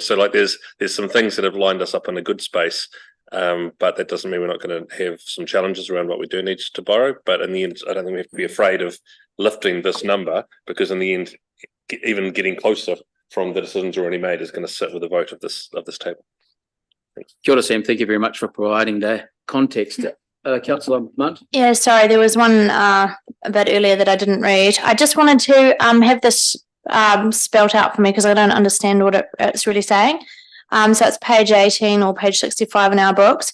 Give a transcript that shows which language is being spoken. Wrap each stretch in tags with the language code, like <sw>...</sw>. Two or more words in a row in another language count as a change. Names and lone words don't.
<en>So like there's some things that have lined us up in a good space, but that doesn't mean we're not going to have some challenges around what we do need to borrow. But in the end, I don't think we have to be afraid of lifting this number, because in the end, even getting closer from the decisions already made is going to sit with a vote of this table. Thanks.</en> <mi>Kia ora, Sam.</mi> <en>Thank you very much for providing the context. Councillor Munt. Yeah, sorry, there was one a bit earlier that I didn't read. I just wanted to have this spelt out for me because I don't understand what it's really saying. So it's page 18 or page 65 in our books.</en>